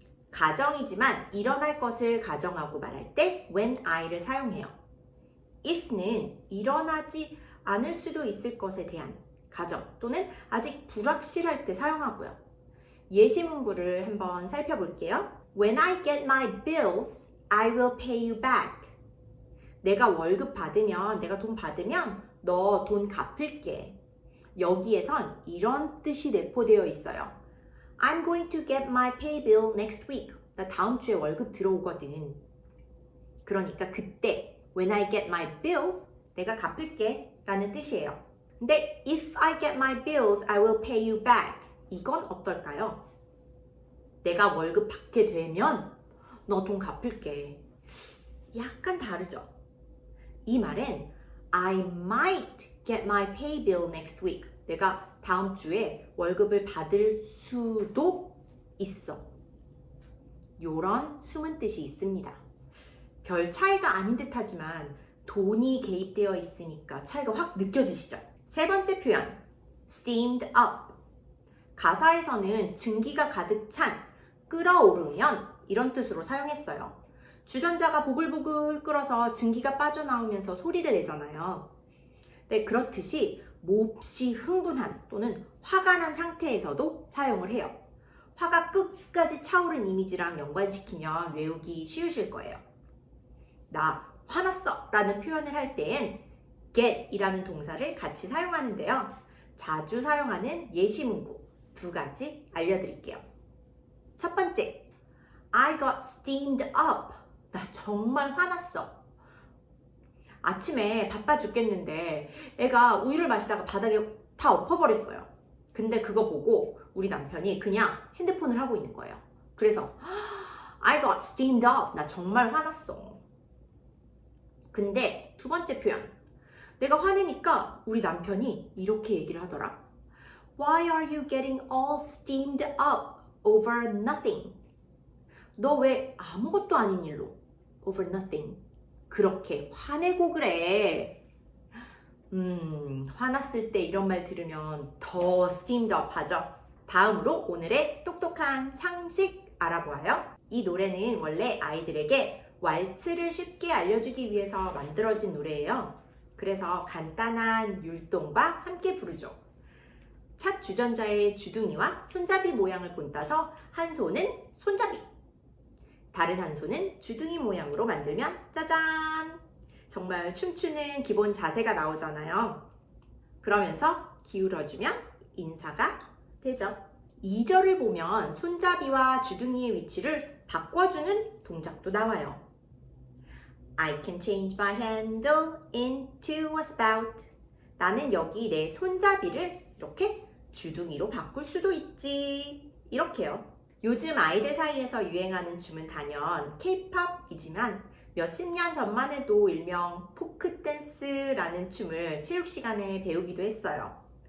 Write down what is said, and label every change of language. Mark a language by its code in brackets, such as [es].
[ko] 가정이지만 일어날 것을 가정하고 말할 때 [en] when I [ko] 를 사용해요. if는 일어나지 않을 수도 있을 것에 대한 가정 또는 아직 불확실할 때 사용하고요. 예시 문구를 한번 살펴볼게요. [en] When I get my bills, I will pay you back. [ko] 내가 월급 받으면, 내가 돈 받으면 너 돈 갚을게. 여기에선 이런 뜻이 내포되어 있어요. [en] I'm going to get my pay bill next week. [ko] 나 다음 주에 월급 들어오거든. 그러니까 그때 [en] when I get my bills, [ko] 내가 갚을게 라는 뜻이에요. 근데 [en] if I get my bills, I will pay you back. [ko] 이건 어떨까요? 내가 월급 받게 되면 너 돈 갚을게. 약간 다르죠? 이 말은 [en] I might get my pay bill next week. [ko] 내가 다음 주에 월급을 받을 수도 있어. 요런 숨은 뜻이 있습니다. 별 차이가 아닌 듯 하지만 돈이 개입되어 있으니까 차이가 확 느껴지시죠? 세 번째 표현, steamed up. 가사에서는 증기가 가득 찬, 끓어오르면 이런 뜻으로 사용했어요. 주전자가 보글보글 끓어서 증기가 빠져나오면서 소리를 내잖아요. 네, 그렇듯이 몹시 흥분한 또는 화가 난 상태에서도 사용을 해요. 화가 끝까지 차오른 이미지랑 연관시키면 외우기 쉬우실 거예요. 나 화났어 라는 표현을 할 때엔 get 이라는 동사를 같이 사용하는데요. 자주 사용하는 예시 문구 두 가지 알려드릴게요. 첫 번째, [en] I got steamed up. [ko] 나 정말 화났어. 아침에 바빠 죽겠는데 애가 우유를 마시다가 바닥에 다 엎어버렸어요. 근데 그거 보고 우리 남편이 그냥 핸드폰을 하고 있는 거예요. 그래서 [en] I got steamed up. [ko] 나 정말 화났어. 근데 두 번째 표현, 내가 화내니까 우리 남편이 이렇게 얘기를 하더라. [en] Why are you getting all steamed up over nothing? [ko] 너 왜 아무것도 아닌 일로 [en] over nothing [ko] 그렇게 화내고 그래. 화났을 때 이런 말 들으면 더 steamed up 하죠. 다음으로 오늘의 똑똑한 상식 알아보아요. 이 노래는 원래 아이들에게 왈츠를 쉽게 알려주기 위해서 만들어진 노래예요. 그래서 간단한 율동과 함께 부르죠. 찻 주전자의 주둥이와 손잡이 모양을 본따서 한 손은 손잡이, 다른 한 손은 주둥이 모양으로 만들면 짜잔! 정말 춤추는 기본 자세가 나오잖아요. 그러면서 기울어주면 인사가 되죠. 2절을 보면 손잡이와 주둥이의 위치를 바꿔주는 동작도 나와요. [en] I can change my handle into a spout. [ko] 나는 여기 내 손잡이를 이렇게 주둥이로 바꿀 수도 있지. 이렇게요. 요즘 아이들 사이에서 유행하는 춤은 단연 K-팝이지만 몇십 년 전만 해도 일명 포크 댄스라는 춤을 체육 시간에 배우기도 했어요.